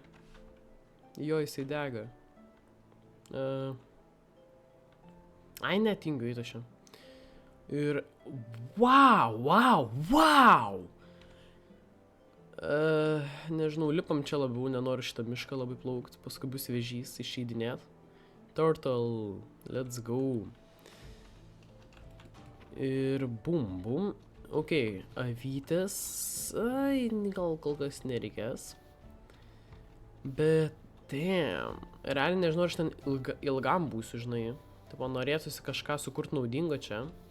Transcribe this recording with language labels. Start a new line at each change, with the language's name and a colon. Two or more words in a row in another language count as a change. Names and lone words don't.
Lithuanian: Jo, jisai dega. Ai, netingiu į to šią. Ir... Wow! Nežinau, lipam čia labiau, nenoriu šitą mišką labai plaukti, paskui bus vėžys išeidinėt.
English: Turtle, let's go.
Lithuanian: Ir bum. Ok, avytės, gal kol kas nereikės. Bet, damn, realiai nežinau, aš ten ilgam būsiu, žinai. Taip, man norėtųsi kažką sukurti naudingo čia.